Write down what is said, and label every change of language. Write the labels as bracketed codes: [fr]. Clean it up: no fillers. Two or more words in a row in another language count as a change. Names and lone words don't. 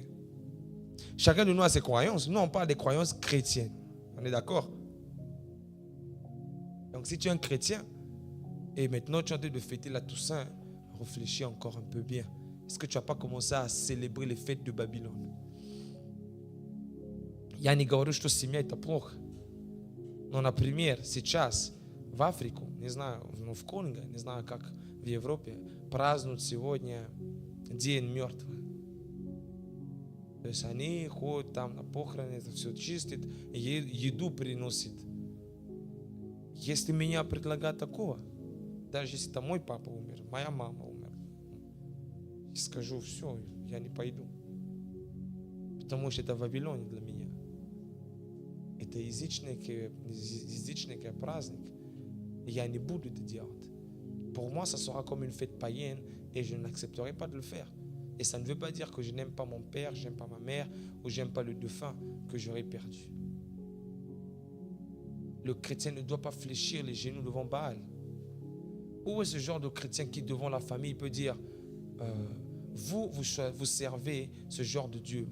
[fr] Chacun de nous a ses croyances. Nous, on parle des croyances chrétiennes. On est d'accord? Donc, si tu es un chrétien et maintenant tu es en train de fêter la Toussaint, réfléchis encore un peu bien. Est-ce que tu n'as pas commencé à célébrer les fêtes de Babylone? [ru] Я не говорю, что семья это плохо. Но, например, сейчас в Африку, не знаю, в Конго, не знаю, как в Европе, празднуют сегодня День мертвых. То есть они ходят там на похороны, это все чистят, еду приносят. Если меня предлагают такого, даже если это мой папа умер, моя мама умерла, я скажу, все, я не пойду. Потому что это Вавилон для меня. Это язычник праздник. Et я не буду это делать. [fr] Pour moi, ça sera comme une fête païenne et je n'accepterai pas de le faire. Et ça ne veut pas dire que je n'aime pas mon père, je n'aime pas ma mère ou je n'aime pas le défunt que j'aurais perdu. Le chrétien ne doit pas fléchir les genoux devant Baal. Où est ce genre de chrétien qui, devant la famille, peut dire vous servez ce genre de Dieu.